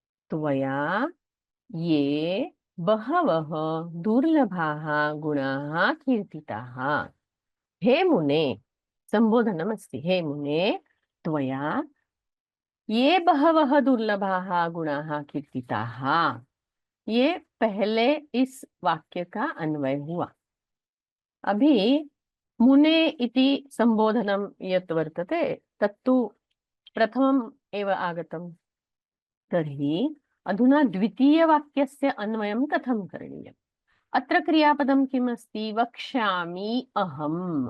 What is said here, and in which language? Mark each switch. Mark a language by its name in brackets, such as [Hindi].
[Sanskrit] त्वया ये बहवः दुर्लभाः गुणाः कीर्तिताः। हे मुने, संबोधनमस्ति। हे मुने त्वया ये बहवः दुर्लभाः गुणाः कीर्तिताः। [Hindi] ये पहले इस वाक्य का अन्वय हुआ। [Sanskrit] अभी मुने इति संबोधनं यत् वर्तते तत्तु प्रथमम् एव आगतम्। तर्हि अधुना द्वितीयवाक्यस्य अन्वयं कथं करणीयम्? अत्र क्रियापदं किम् अस्ति? वक्ष्यामि अहं।